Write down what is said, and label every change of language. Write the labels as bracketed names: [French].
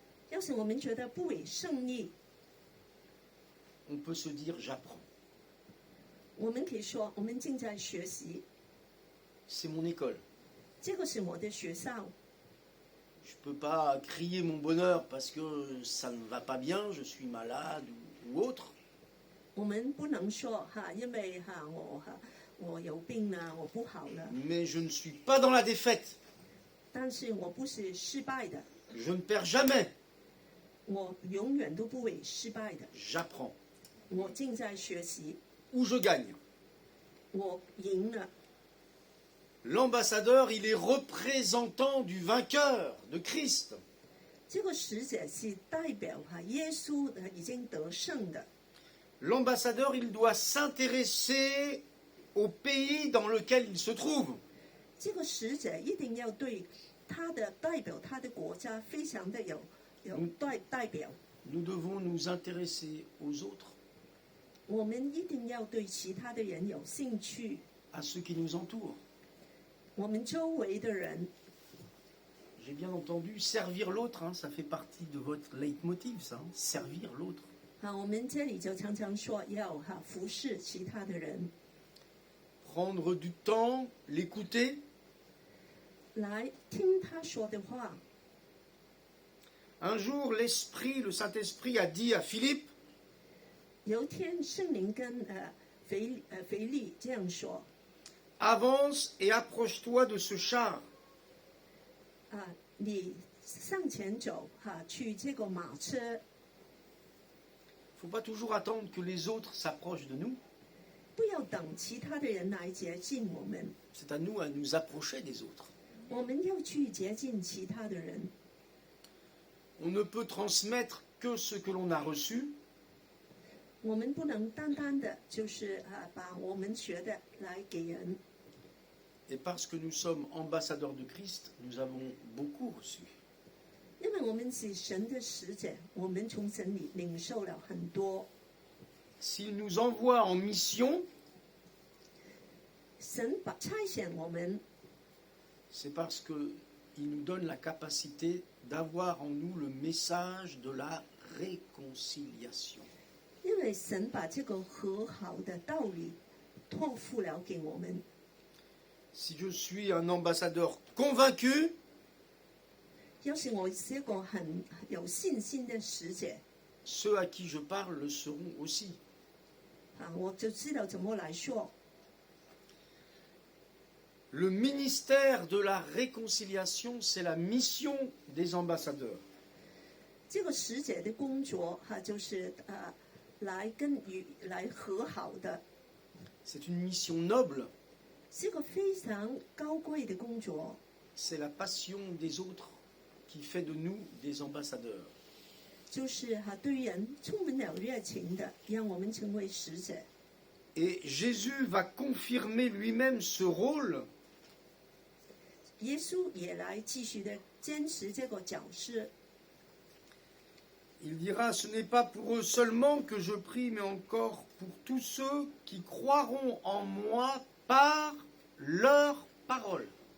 [Chinese] 要是我们觉得不会胜利， [French] on peut se dire j'apprends. [Chinese] 我们可以说我们正在学习， [French] C'est mon école. [Chinese] 这个是我的学校。 [French] Je ne peux pas crier mon bonheur parce que ça ne va pas bien, je suis malade ou autre. [Chinese] 我们不能说因为我有病了，我不好了， [French] Mais je ne suis pas dans la défaite. [Chinese] 但是我不是失败的， [French] Je ne perds jamais. [Chinese] 我永远都不会失败的。 [French] J'apprends. [Chinese] 我正在学习， [French] Ou je gagne. [Chinese] 我赢了。 [French] L'ambassadeur, il est représentant du vainqueur, de Christ. [Chinese] 这个使者是代表耶稣已经得胜的。 [French] L'ambassadeur, il doit s'intéresser au pays dans lequel il se trouve. [Chinese] 这个使者一定要对他的代表他的国家非常的有代表。 [French] Nous devons nous intéresser aux autres, [Chinese] 我们一定要对其他的人有兴趣， [French] à ceux qui nous entourent. [Chinese] 我们周围的人。 [French] J'ai bien entendu servir l'autre, hein, ça fait partie de votre leitmotiv, ça, hein, servir l'autre. [Chinese] 我们这里就常常说要服侍其他的人， [French] Prendre du temps, l'écouter, [Chinese] 来听他说的话。 [French] Un jour, l'Esprit, le Saint-Esprit a dit à Philippe, [Chinese] 有一天，圣灵跟腓力这样说 [French] avance et approche-toi de ce char. [Chinese] 你向前走去这个马车， [French] Il ne faut pas toujours attendre que les autres s'approchent de nous. [Chinese] 不要等其他的人来接近我们， [French] C'est à nous à nous approcher des autres. [Chinese] 我们要去接近其他的人。 [French] On ne peut transmettre que ce que l'on a reçu, [Chinese] 我们不能单单的就是把我们学的来给人， [French] et parce que nous sommes ambassadeurs de Christ, nous avons beaucoup reçu. [Chinese] 因为我们是神的使者，我们从神里领受了很多。 [French] S'il nous envoie en mission, [Chinese] 神差遣我们， [French] c'est parce qu'il nous donne la capacité d'avoir en nous le message de la réconciliation. [Chinese] 因为神把这个和好的道理托付了给我们。 [French] Si je suis un ambassadeur convaincu, [Chinese] 要是我是一個很有信心的使者， [French] ceux à qui je parle le seront aussi. [Chinese] 我就知道怎麼來說。 [French] Le ministère de la réconciliation, c'est la mission des ambassadeurs. [Chinese] 這個使者的工作就是來和好的， [French] C'est une mission noble, [Chinese] 是一個非常高貴的工作， [French] c'est la passion des autres qui fait de nous des ambassadeurs. [Chinese] 就是對人充滿了熱情的，讓我們成為使者。 [French] Et Jésus va confirmer lui-même ce rôle [Chinese] 耶穌也來繼續的堅持這個角色。 [French] Il dira, ce n'est pas pour eux seulement que je prie, mais encore pour tous ceux qui croiront en moi par leur parole.